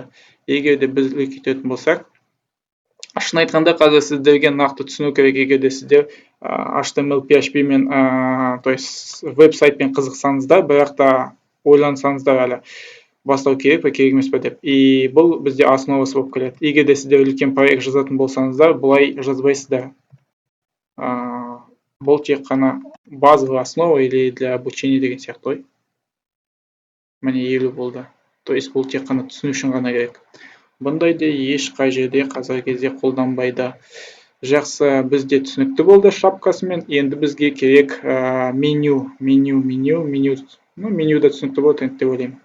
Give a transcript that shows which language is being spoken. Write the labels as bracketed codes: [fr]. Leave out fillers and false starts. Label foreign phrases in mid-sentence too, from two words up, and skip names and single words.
[kk] Егер де біз үлкейтетін болсақ, шын айтқанда қазір сіздерге нақты түсіну керек, егер де сіздер HTML, PHP мен [ru] то есть [kk] веб-сайтпен қызықсаңыздар, бірақ та ойлансаңыздар әлі бастау керек пе, керек емес пе деп. И бұл бізде основасы болып келеді. Егер де сіздер үлкен проект жазатын болсаңыздар, бұлай жазбайсыздар. Бұл тек қана [ru] базовая основа или для обучения [kk] деген сияқты. Міне 50 болды. [ru] То есть [kk] бұл тек қана түсіну үшін ғана керек. Бұндайды ешқай жерде қазіргі кезде қолданбайды. Жақсы, бізде түсінікті болды шапкасымен. Енді бізге керек меню. Менюда түсінікті болды енді деп ойлаймын.